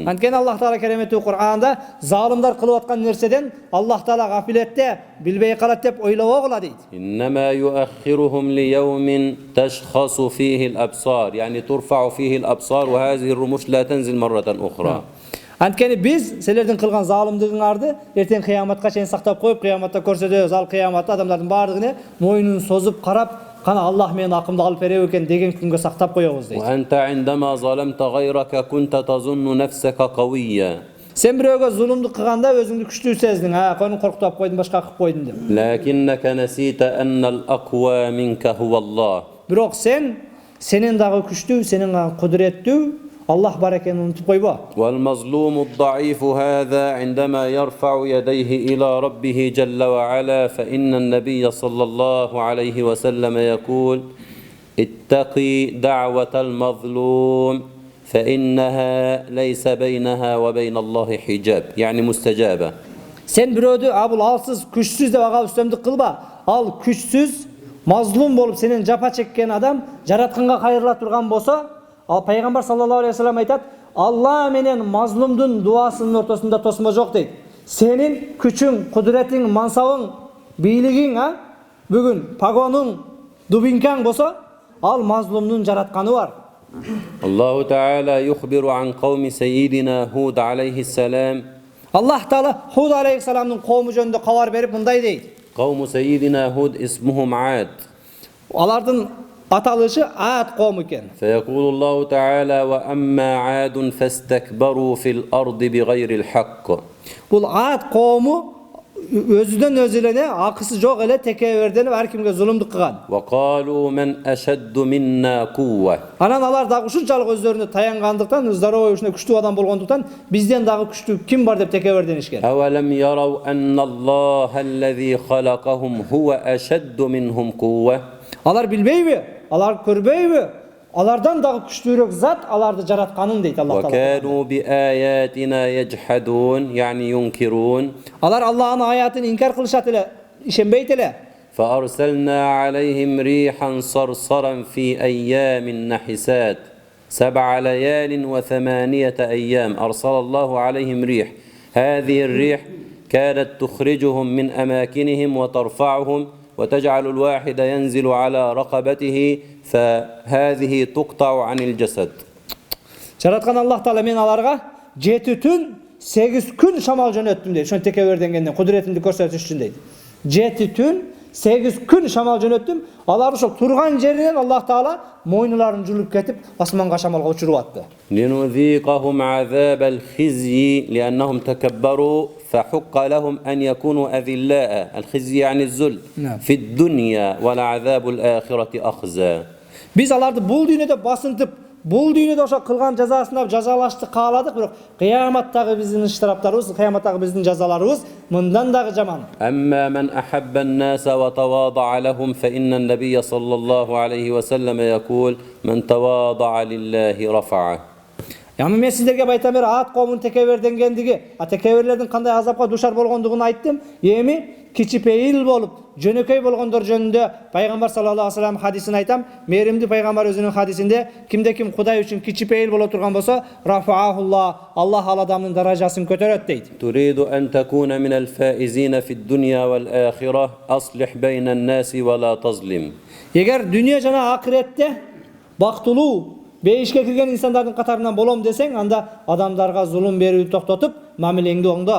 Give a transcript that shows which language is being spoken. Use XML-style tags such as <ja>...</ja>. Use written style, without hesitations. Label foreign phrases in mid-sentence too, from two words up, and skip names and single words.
<ky>Анткени Аллах Таала кереметтүү Кур'анда залымдар кылып аткан нерседен Аллах Таала гафилетте, билбей калат деп ойлобогула дейт.</ky> <ar>إنما يؤخرهم ليوم تشخص فيه الأبصار يعني ترفع فيه الأبصار وهذه الرموش لا تنزل مرة أخرى.</ar> <ky>Анткени биз силердин кылган залымдыгыңарды эртең кыяматка чейин сактап коюп, кыяматта көрсөтөбүз. Ал кыяматта адамдардын баардыгына мойнун созуп карап, кана Аллах менин акымды алып береби экен деген күнгө сактап коебуз дейт.</ky> <ar>وأنت عندما ظلمت غيرك كنت تظن نفسك قويا.</ar> <ky>Сен бирөөгө зулумдук кылганда өзүңдү күчтүү сездиң. Көнүн коркутуп койдум, башка кылып койдум деп.</ky> <ar>لكنك نسيت أن الأقوى منك هو الله.</ar> <ky>Бирок сенен дагы күчтүү, сенен кудуреттүү Аллах бар экенин унутуп койбо.</ky> <ar>والمظلوم الضعيف هذا عندما يرفع يديه إلى ربه جل وعلا فإن النبي صلى الله عليه وسلم يقول اتقي دعوة المظلوم فإنها ليس بينها وبين الله حجاب يعني مستجابة.</ar> <ky>Сен бирөөдү абыл алсыз, күчсүз деп ага үстөмдүк кылба. Ал күчсүз, мазлум болуп сенен жапа чеккен адам жаратканга кайрыла турган болсо, ал пайгамбар</ky> <ar>صلى الله عليه وسلم</ar> <ky>айтат, Алла менен мазлумдун дуасынын ортосунда тосмо жок дейт. Сенин күчүң, кудуретиң, мансабың, бийлигиң, бүгүн пагонуң, дубинкаң болсо, ал мазлумдун жаратканы бар.</ky> <ar>الله تعالى يخبر عن قوم سيدنا هود عليه السلام.</ar> <ky>Аллах Таала Худ алейхиссаламдын коому жөнүндө кабар берип мындай дейт.</ky> <ar>قوم سيدنا هود اسمهم عاد.</ar> <ky>Алардын аталышы Ад коому экен.</ky> <ar>فيقول الله تعالى وأما عاد فاستكبروا في الأرض بغير الحق.</ar> <ky>Бул Ад коому өзүдөн өзү эле акысы жок эле текеберденип ар кимге зулумдук кылган.</ky> <ar>وقالوا من أشد منا قوة.</ar> <ky>Анан алар дагы ушунчалык өзлөрүнө таянгандыктан, здоровый ушундай күчтүү адам болгондуктан, бизден дагы күчтүү ким бар деп текеберденишкен.</ky> <ar>أولم يروا أن الله الذي خلقهم هو أشد منهم قوة.</ar> <ky>Алар билбейби? Алар көрбөйбү? Алардан дагы күчтүүрөөк зат аларды жаратканын дейт Аллах Таала.</ky> <ar>وكانوا بآياتنا يجحدون يعني ينكرون.</ar> <ky>Алар Аллахтын аятын инкар кылышат эле, ишенбейт эле.</ky> <ar>فأرسلنا عليهم ريحا صرصرا في أيام نحسات 7 ليال و8 أيام أرسل الله عليهم ريح. هذه الريح كانت تخرجهم من أماكنهم وترفعهم وتجعل الواحد ينزل على رقبته فهذه تقطع عن الجسد.</ar> <ky>Жараткан Аллах Таала мен аларга 7 түн 8 күн шамал жөнөттүм дейт. Ошон текеберденгенден кудуретимди көрсөтүш үчүн дейт. 7 түн 8 күн шамал жөнөттүм. Алар ошол турган жеринен Аллах Таала мойнуларын жулуп кетип, асманга шамалга учуруп атты.</ky> <ar>لنذيقهم عذاب الخزي لأنهم تكبروا فحق لهم أن يكونوا أذلاء. الخزي يعني الذل في الدنيا ولعذاب الآخرة أخزى.</ar> <ky>Биз аларды бул дүйнөдө басынтып, бул дүйнөдө ошо кылган жазасына жазалашты кааладык, бирок кыяматтагы биздин иштираптарыбыз, кыяматтагы биздин жазаларыбыз мындан дагы жаман.</ky> <ar>أما من أحب الناس وتواضع لهم فإن النبي صلى الله عليه وسلم يقول من تواضع لله رفعه.</ar> <ky>Яны мен сиздерге айтам бер Ад коомунун текеберденгендиги, текеберлердин кандай азапка душар болгондугун айттым. Эми кичипейил болуп, жөнөкөй болгондор жөнүндө пайгамбар</ky> <ar>صلى الله عليه وسلم</ar> <ky>хадисин айтам. Мээримдүү пайгамбар өзүнүн хадисинде кимде ким Кудай үчүн кичипейил боло турган болсо, рафаахуллах, Аллах ал адамдын даражасын көтөрөт дейт.</ky> <ar>تريد أن تكون من الفائزين في الدنيا والآخرة أصلح بين الناس ولا تظلم.</ar> <ky>Эгер дүние жана акыретте бактылуу, бейишке кирген инсандардын катарынан болом десең, анда адамдарга зулум берүүнү токтотуп, мамилеңди оңдо.</ky>